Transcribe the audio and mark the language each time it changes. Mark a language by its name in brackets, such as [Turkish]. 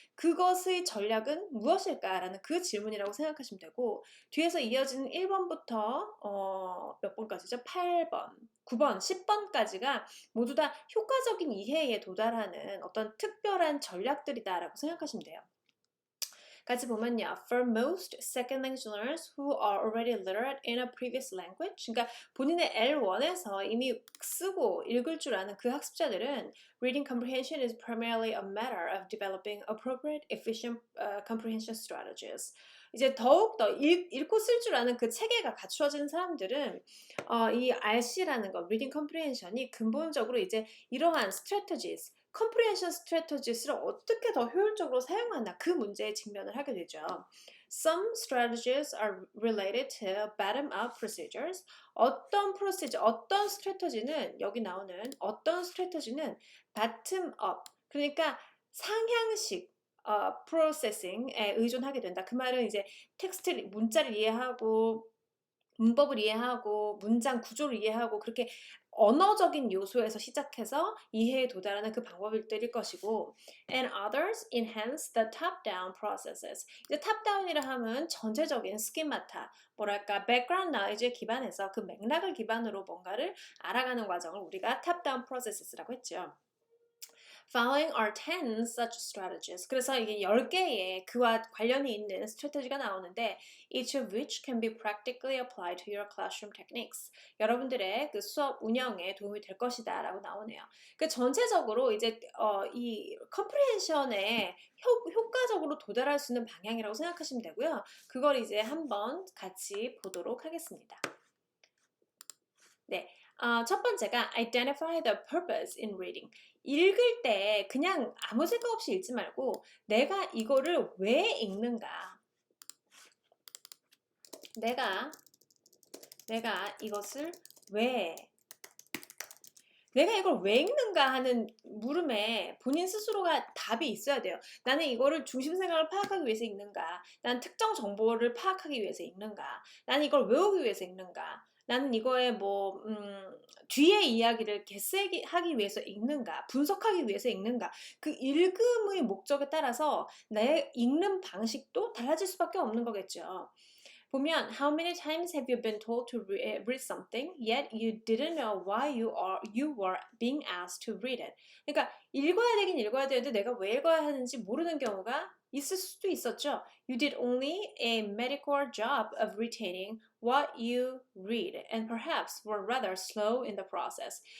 [Korean] 그것의 전략은 무엇일까라는 그 질문이라고 생각하시면 되고 뒤에서 이어지는 1번부터 몇 번까지죠? 8번, 9번, 10번까지가 모두 다 효과적인 이해에 도달하는 어떤 특별한 전략들이다라고 생각하시면 돼요. 같이 보면요. [English] For most second language learners who are already literate in a previous language, [Korean] 그러니까 본인의 L1에서 이미 쓰고 읽을 줄 아는 그 학습자들은 [English] reading comprehension is primarily a matter of developing appropriate, efficient comprehension strategies. [Korean] 이제 더욱더 읽고 쓸 줄 아는 그 체계가 갖추어진 사람들은 이 RC라는 거, reading comprehension이 근본적으로 이제 이러한 strategies, 컴프리헨션 스트래터지스를 어떻게 더 효율적으로 사용하나 그 문제에 직면을 하게 되죠. [English] Some strategies are related to bottom-up procedures. [Korean] 어떤 스트래터지는 여기 나오는 어떤 스트래터지는 bottom-up, 그러니까 상향식 프로세싱에 의존하게 된다. 그 말은 이제 텍스트 문자를 이해하고 문법을 이해하고 문장 구조를 이해하고 그렇게 언어적인 요소에서 시작해서 이해에 도달하는 그 방법들일 것이고 [English] and others enhance the top-down processes. [Korean] 이제 top-down이라 하면 전체적인 스키마타, 뭐랄까 background knowledge에 기반해서 그 맥락을 기반으로 뭔가를 알아가는 과정을 우리가 top-down processes라고 했죠. [English] Following are 10 such strategies. [Korean] 그래서 이게 10개의 그와 관련이 있는 스트래테지가 나오는데 [English] each of which can be practically applied to your classroom techniques. [Korean] 여러분들의 그 수업 운영에 도움이 될 것이다 라고 나오네요. 그 전체적으로 이제 이 컴프리헨션에 효과적으로 도달할 수 있는 방향이라고 생각하시면 되고요. 그걸 이제 한번 같이 보도록 하겠습니다. 네. 첫 번째가 [English] identify the purpose in reading. [Korean] 읽을 때 그냥 아무 생각 없이 읽지 말고 내가 이거를 왜 읽는가? 내가 이것을 내가 이걸 왜 읽는가 하는 물음에 본인 스스로가 답이 있어야 돼요. 나는 이거를 중심 생각을 파악하기 위해서 읽는가? 나는 특정 정보를 파악하기 위해서 읽는가? 나는 이걸 외우기 위해서 읽는가? 나는 이거의 뒤의 이야기를 개세하기 위해서 읽는가? 분석하기 위해서 읽는가? 그 읽음의 목적에 따라서 내 읽는 방식도 달라질 수밖에 없는 거겠죠. [English] 보면 How many times have you been told to read something, yet you didn't know why you were being asked to read it? [Korean] 그러니까 읽어야 되긴 읽어야 되는데 내가 왜 읽어야 하는지 모르는 경우가 있을 수도 있었죠. [English] You did only a mediocre job of retaining what you read and perhaps were rather slow in the process.